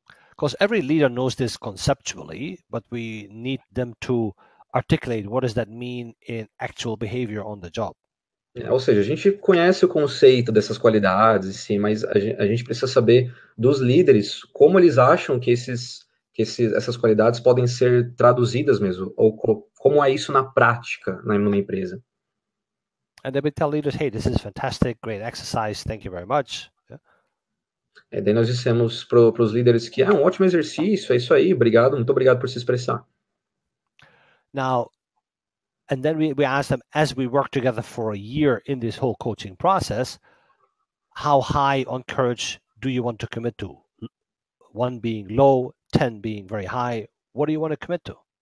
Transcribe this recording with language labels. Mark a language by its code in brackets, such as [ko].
[en] Because every leader knows this conceptually, but we need them to articulate what does that mean in actual behavior on the job. [pt] Ou seja, a gente conhece o conceito dessas qualidades, sim, mas a gente precisa saber dos líderes como eles acham que essas qualidades podem ser traduzidas mesmo, ou como é isso na prática, né, numa empresa. [en] And they will tell leaders, hey, this is fantastic, great exercise, thank you very much. [pt] Daí nós dissemos para os líderes que é um ótimo exercício, é isso aí, obrigado, muito obrigado por se expressar. [en] Now, and then we ask them, as we work together for a year in this whole coaching process, how high on courage do you want to commit to? 1 being low, 10 being very high. What do you want to commit to?